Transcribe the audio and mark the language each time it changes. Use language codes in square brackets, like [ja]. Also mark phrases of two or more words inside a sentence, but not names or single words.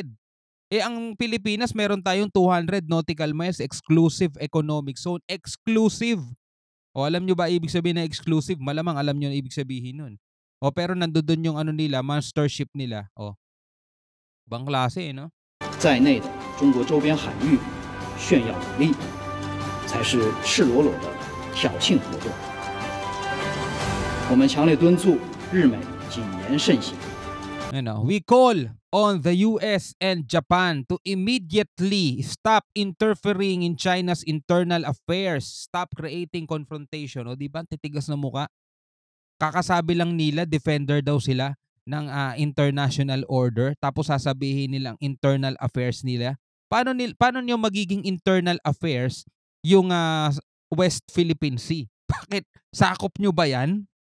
[tl] Ang Pilipinas meron tayong 200 [en] nautical miles exclusive economic zone. [tl] Exclusive. Alam nyo ba ibig sabihin na exclusive? Malamang alam nyo na ibig sabihin nun. Pero nandoon yung nila, [en] monster ship [tl] nila. Ibang klase, no? [zh] 在内的中国周边海域炫耀武力，才是赤裸裸的挑衅活动。我们强烈敦促日美谨言慎行。 [en] We call on the US and Japan to immediately stop interfering in China's internal affairs. Stop creating confrontation. [tl] Di ba? Titigas na muka. Kakasabi lang nila, defender daw sila ng [en] international order. [tl] Tapos sasabihin nilang [en] internal affairs [tl] nila. Paano nyo magiging [en] internal affairs [tl] yung West Philippine Sea? Bakit? Sakop nyo ba yan?